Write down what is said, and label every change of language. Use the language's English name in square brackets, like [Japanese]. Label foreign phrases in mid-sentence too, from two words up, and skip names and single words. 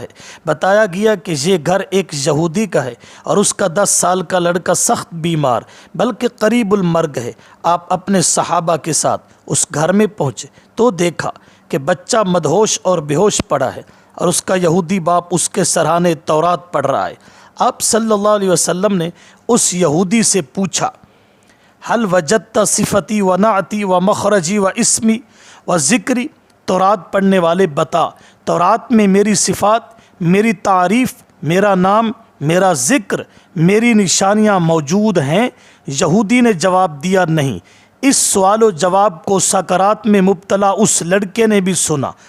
[Urdu] بتایا گیا کہ یہ گھر ایک یہودی کا ہے اور اس کا 10 سال کا لڑکا سخت بیمار بلکہ قریب المرگ ہے۔ آپ اپنے صحابہ کے ساتھ اس گھر میں پہنچے تو دیکھا کہ بچہ مدہوش اور بے ہوش پڑا ہے اور اس کا یہودی باپ اس کے سرہانے تورات پڑھ رہا ہے۔ آپ صلی اللہ علیہ وسلم نے اس یہودی سے پوچھا [Arabic] حل وجدت صفتی و نعتی و مخرجی و اسمی و ذکری، [Urdu] تورات پڑھنے والے بتا تورات میں میری صفات، میری تعریف، میرا نام، میرا ذکر، میری نشانیاں موجود ہیں؟ یہودی نے جواب دیا نہیں۔ اس سوال و جواب کو سکرات میں مبتلا اس لڑکے نے بھی سنا۔